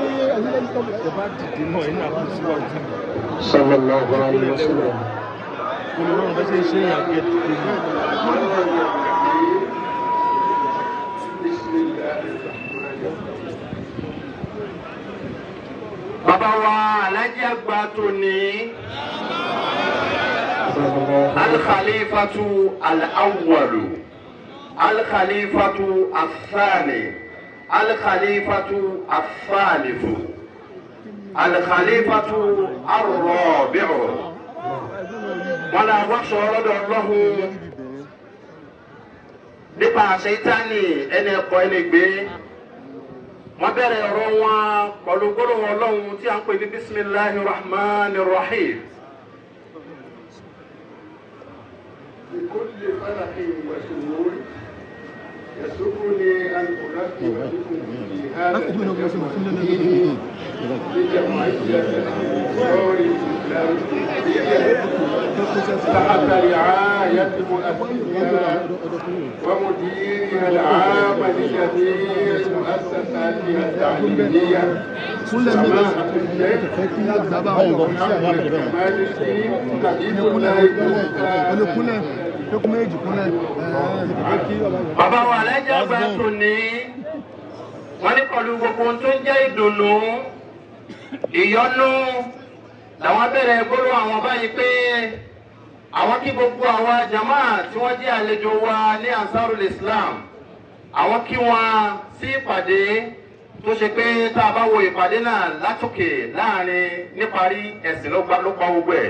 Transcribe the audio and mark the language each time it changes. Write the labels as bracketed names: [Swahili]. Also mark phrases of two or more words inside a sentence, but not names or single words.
[Arabic] صلى الله عليه وسلم. [Yoruba] Ọlọ́run bá ṣe ń ṣe èèyàn gẹ̀ẹ́dì. Bàbá wa Alhaji àgbà tòní [Arabic] الخليفة الأول الخليفة الثاني الخليفة الثالث الخليفة الرابع. [Yoruba] Wọ́n la wá sọ lọ́dọ̀ Ọlọ́hun nípa Ṣaitani ẹni ẹ̀kọ́ ẹni gbé. Wọ́n bẹ̀rẹ̀ ọ̀rọ̀ wọn pẹ̀lú gbólóhùn Ọlọ́hun tí a ń pè ní [Arabic] بسم الله الرحمن الرحيم. بكل فرح وسرور يسرني أن أرحب بكم في هذا التجمع بجمعية الأنصار الإسلامية تحت رعاية مؤسسها ومديرها العام لجميع مؤسساتها التعليمية سماحة الشيخ محمد كمال الدين حبيب الله [Yoruba] Bàbá wa Alhaji àgbà tòní wọ́n ní pẹ̀lú gbogbo ohun tó ń jẹ́ ìdùnnú ìyọ́nú làwọn bẹ̀rẹ̀ gbólóhùn àwọn báyìí pé àwọn kí gbogbo àwọn jàmáà tí wọ́n jẹ́ àlejò wa ní Ansarul Islam àwọn kí wọn sí ìpàdé tó ṣe pé tá a bá wo ìpàdé náà látòkè láàrin níparí ẹ̀sìn ló pa gbogbo ẹ̀.